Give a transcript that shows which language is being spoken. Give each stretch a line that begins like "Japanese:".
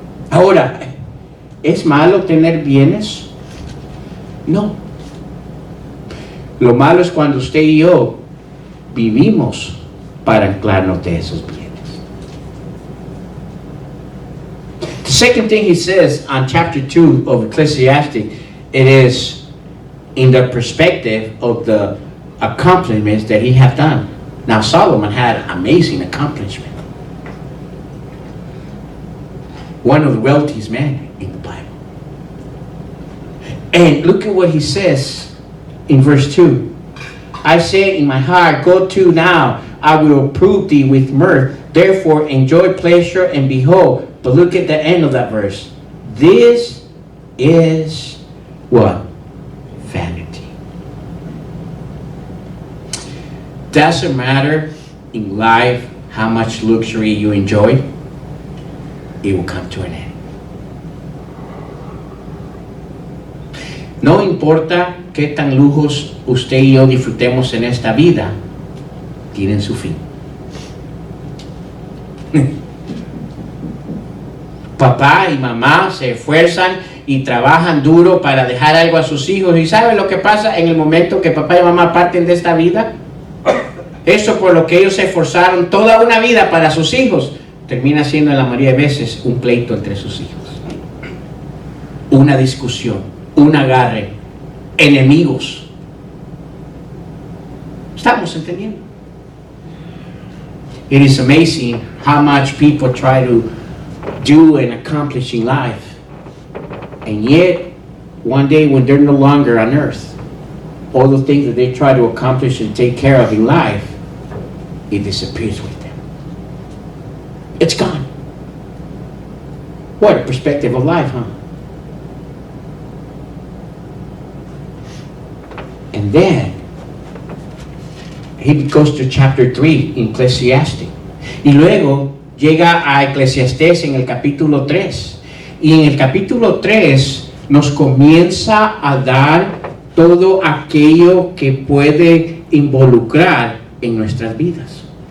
Spanish: Ahora, ¿es malo tener bienes? No. Lo malo es cuando usted y yo vivimos para anclarnos de esos bienes.
English: The second thing he says on chapter 2 of Ecclesiastes, it is in the perspective of the accomplishments that he had done. Now Solomon had amazing accomplishment. One of the wealthiest men in the Bible. And look at what he says in verse 2. I say in my heart, go to now, I will prove thee with mirth. Therefore enjoy pleasure and behold. But look at the end of that verse. This is what? Vanity. Doesn't matter in life how much luxury you enjoy, it will come to an end.
Spanish: No importa qué tan lujos usted y yo disfrutemos en esta vida, tienen su fin. Papá y mamá se esfuerzan y trabajan duro para dejar algo a sus hijos. ¿Y sabe lo que pasa en el momento que papá y mamá parten de esta vida? Eso por lo que ellos se esforzaron toda una vida para sus hijos, termina siendo en la mayoría de veces un pleito entre sus hijos. Una discusión, un agarre, enemigos. ¿Estamos entendiendo?
English: It is amazing how much people try to do and accomplish in life, and yet one day when they're no longer on earth, all the things that they try to accomplish and take care of in life, it disappears with them. It's gone. What a perspective of life, huh? And then he goes to chapter 3 in Ecclesiastes,
Spanish: y luego llega a Eclesiastés en el capítulo 3. Y en el capítulo 3 nos comienza a dar todo aquello que puede involucrar en nuestras vidas.